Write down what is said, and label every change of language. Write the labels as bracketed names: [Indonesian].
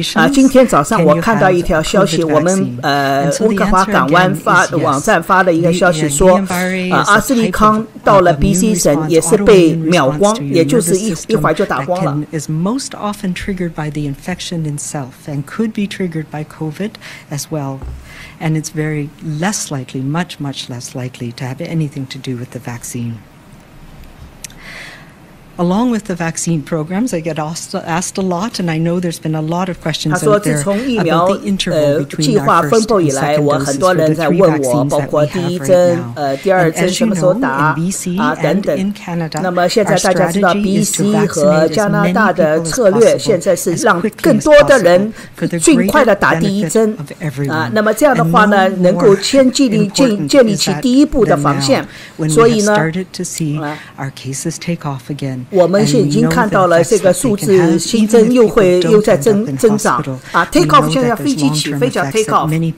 [Chinese] 今天早上我看到一条消息，我们温哥华港湾网站发的一个消息说，阿斯利康到了 BC 省也是被秒光，也就是一会儿就打光了。 [English] is most often triggered by the infection itself and could be triggered by COVID as well. And it's very less likely, much less likely to have anything to do with the vaccine. Along with the vaccine programs, I get asked a lot, and I know there's been a lot of questions out there about the interval between our first and second doses for the three vaccines that we have right now. And as you know, in BC and in Canada, our strategy is to vaccinate as many people as possible, for the greater benefit of everyone. [Chinese] 那么这样的话呢，能够建立起第一步的防线。所以呢， [English] started to see our cases take off again. [Chinese] 我们现在已经看到了这个数字新增又在增长 [English] take off [Chinese] 现在要飞机起飞叫 take off。